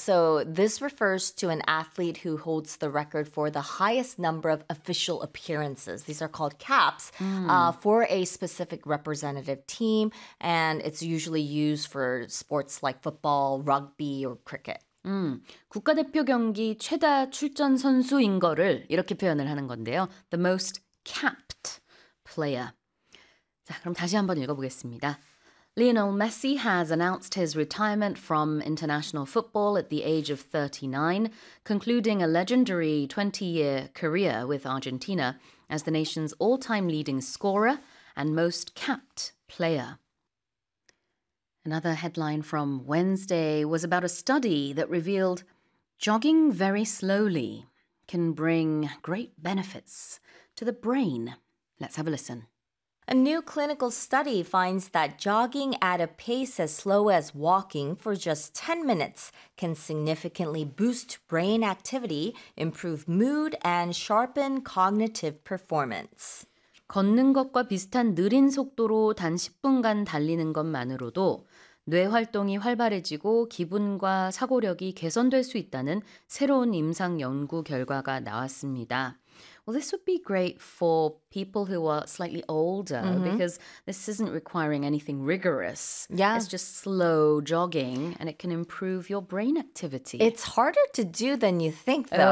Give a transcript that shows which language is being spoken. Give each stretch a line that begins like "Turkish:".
English: So this refers to an athlete who holds the record for the highest number of official appearances. These are called caps for a specific representative team, and it's usually used for sports like football, rugby, or cricket.
Korean: 국가대표 경기 최다 출전 선수인 거를 이렇게 표현을 하는 건데요.
English: The most capped player.
Korean: 자, 그럼 다시 한번 읽어보겠습니다.
English: Lionel Messi has announced his retirement from international football at the age of 39, concluding a legendary 20-year career with Argentina as the nation's all-time leading scorer and most capped player. Another headline from Wednesday was about a study that revealed jogging very slowly can bring great benefits to the brain. Let's have a listen. A new clinical study finds that jogging at a pace as slow as walking for just 10 minutes can significantly boost brain activity, improve mood, and sharpen cognitive performance.
Korean: 걷는 것과 비슷한 느린 속도로 단 10분간 달리는 것만으로도 뇌 활동이 활발해지고 기분과 사고력이 개선될 수 있다는 새로운 임상 연구 결과가 나왔습니다.
English: Well, this would be great for people who are slightly older because this isn't requiring anything rigorous. Yeah. It's just slow jogging and it can improve your brain activity. It's harder to do than you think, though.